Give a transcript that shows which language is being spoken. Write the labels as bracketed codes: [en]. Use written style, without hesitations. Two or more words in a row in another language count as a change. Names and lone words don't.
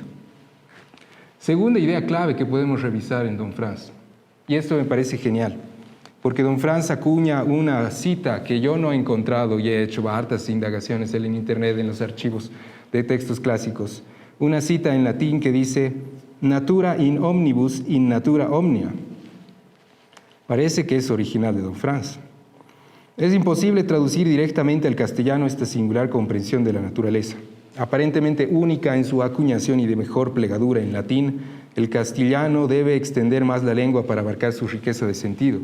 [es] Segunda idea clave que podemos revisar en Don Franz, y esto me parece genial, porque Don Franz acuña una cita que yo no he encontrado y he hecho hartas indagaciones en internet, en los archivos de textos clásicos. Una cita en latín que dice, [la] natura in omnibus in natura omnia. [es] Parece que es original de Don Franz. Es imposible traducir directamente al castellano esta singular comprensión de la naturaleza. Aparentemente única en su acuñación y de mejor plegadura en latín, el castellano debe extender más la lengua para abarcar su riqueza de sentido.